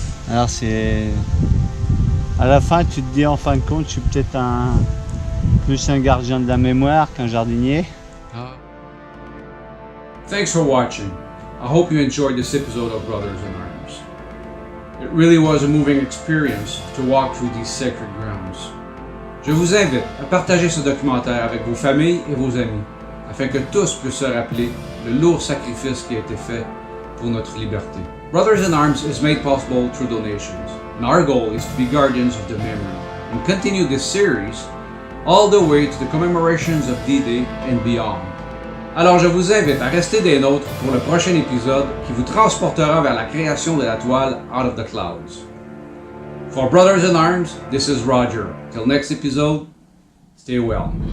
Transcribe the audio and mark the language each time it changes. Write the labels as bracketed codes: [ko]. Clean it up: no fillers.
[fr] Alors c'est... À la fin, tu te dis en fin de compte, je suis peut-être plus un gardien de la mémoire qu'un jardinier. [en] Thanks for watching. I hope you enjoyed this episode of Brothers in Arms. It really was a moving experience to walk through these sacred grounds. [fr] Je vous invite à partager ce documentaire avec vos familles et vos amis, afin que tous puissent se rappeler le lourd sacrifice qui a été fait pour notre liberté. [en] Brothers in Arms is made possible through donations, and our goal is to be guardians of the memory and continue this series all the way to the commemorations of D-Day and beyond. [fr] Alors je vous invite à rester des nôtres pour le prochain épisode qui vous transportera vers la création de la toile Out of the Clouds. [en] For Brothers in Arms, this is Roger. Till next episode, stay well.